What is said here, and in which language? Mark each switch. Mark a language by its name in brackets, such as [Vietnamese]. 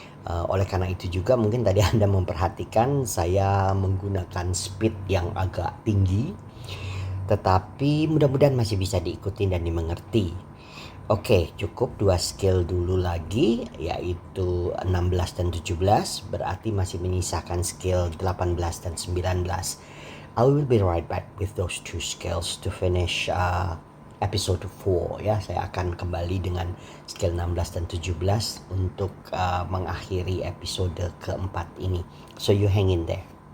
[Indonesian] Oleh karena itu juga mungkin tadi Anda memperhatikan saya menggunakan speed yang agak tinggi, tetapi mudah-mudahan masih bisa diikuti dan dimengerti. Oke, cukup 2 skill dulu lagi, yaitu 16 dan 17, berarti masih menyisakan skill 18 dan 19. [English] I will be right back with those 2 skills to finish episode 4 ya. [Indonesian] Saya akan kembali dengan skill 16 dan 17 untuk mengakhiri episode keempat ini. [English] So you hang in there.